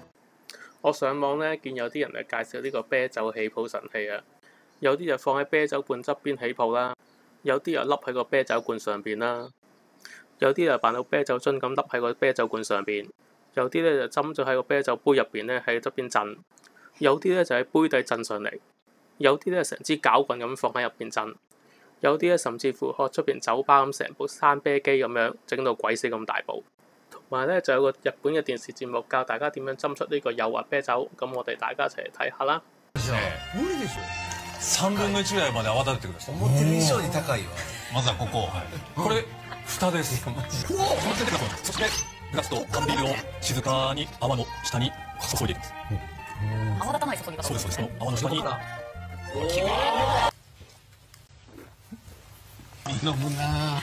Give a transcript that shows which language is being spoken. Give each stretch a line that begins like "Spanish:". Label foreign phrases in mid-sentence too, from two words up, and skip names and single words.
Cantonese: 我上網咧見有啲人介紹呢個啤酒起泡神器啊，有啲就放喺啤酒罐側邊起泡啦，有啲又笠喺個啤酒罐上邊啦，有啲就扮到啤酒樽咁笠喺個啤酒罐上邊，有啲咧就斟咗喺個啤酒杯入邊咧喺側邊震，有啲咧就喺杯底震上嚟，有啲咧成支攪棍咁放喺入邊震，有啲咧甚至乎學出邊酒吧咁成部山啤機咁樣整到鬼死咁大部。同埋咧，就有個日本嘅電視節目教大家點樣斟出呢個幼滑啤酒，咁我哋大家一齊嚟睇下啦。
Japanese: 無理でしょ。3分の1ぐらいまで泡立ててください。思ってる以上に高いわ。まずはここ、これ蓋です。そしてグラスと缶ビールを静かに泡の下に注いでいきます。泡立たない注ぎ方。そうですそうです。この泡の下に。飲むな。